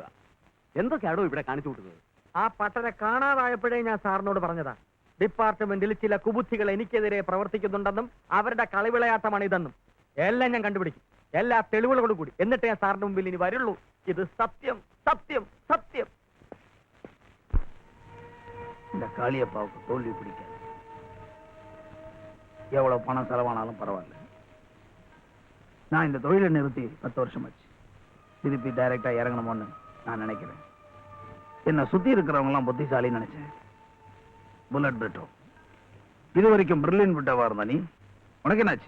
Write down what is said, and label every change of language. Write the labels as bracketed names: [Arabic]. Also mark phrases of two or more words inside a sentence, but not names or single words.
[Malayalam] എന്തൊക്കെയാണോ ഇവിടെ കാണിച്ചു കൂട്ടുന്നത്? ആ പട്ടരെ കാണാതായപ്പോഴേ ഞാൻ സാറിനോട് പറഞ്ഞതാ, ഡിപ്പാർട്ട്മെന്റിൽ ചില കുബുദ്ധികൾ എനിക്കെതിരെ പ്രവർത്തിക്കുന്നുണ്ടെന്നും അവരുടെ കളിവിളയാട്ടമാണ് ഇതെന്നും. എല്ലാം ഞാൻ കണ്ടുപിടിക്കും, എല്ലാ തെളിവുകളോടും കൂടി. എന്നിട്ട് ഞാൻ സാറിന്റെ മുമ്പിൽ ഇനി വരുള്ളൂ. ഇത് സത്യം, സത്യം, സത്യം. [Tamil] இந்த காளியப்பாவுக்கு தோல்வி பிடிக்காது. எவ்வளவு பணம் செலவானாலும் பரவாயில்ல. நான் இந்த தொழிலை நிறுத்தி 10 வருஷம் ஆச்சு. திருப்பி டைரக்டா இறங்கணுமோன்னு நான் நினைக்கிறேன். என்னை சுத்தி இருக்கிறவங்க எல்லாம் புத்திசாலின்னு நினைச்சேன். புல்லட் பிரிட்டோ இது வரைக்கும் பிரில்லியன் பிரிட்டோவா இருந்தா நீ, உனக்கு என்னாச்சு?